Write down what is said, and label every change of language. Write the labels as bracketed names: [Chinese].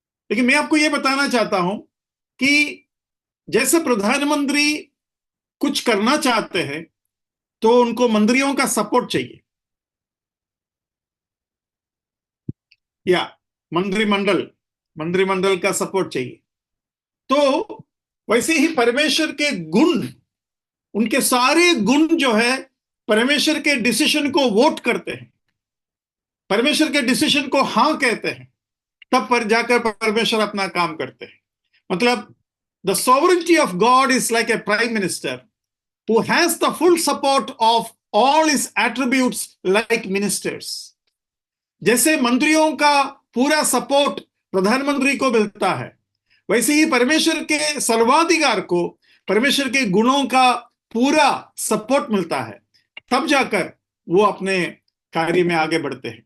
[Hindi] लेकिन मैं आपको यह बताना चाहता हूं कि जैसे प्रधानमंत्री कुछ करना चाहते हैं तो उनको मंत्रियों का सपोर्ट चाहिए, या मंत्रिमंडल का सपोर्ट चाहिए। तो वैसे ही परमेश्वर के गुण, उनके सारे गुण जो है परमेश्वर के डिसीजन को वोट करते हैं, परमेश्वर के डिसीजन को हां कहते हैं, तब पर जाकर परमेश्वर अपना काम करते हैं। मतलब [English] The sovereignty of God is like a prime minister who has the full support of all his attributes like ministers. [Hindi] जैसे मंत्रियों का पूरा सपोर्ट प्रधानमंत्री को मिलता है, वैसे ही परमेश्वर के सर्वाधिकार को परमेश्वर के गुणों का पूरा सपोर्ट मिलता है, तब जाकर वो अपने कार्य में आगे बढ़ते हैं।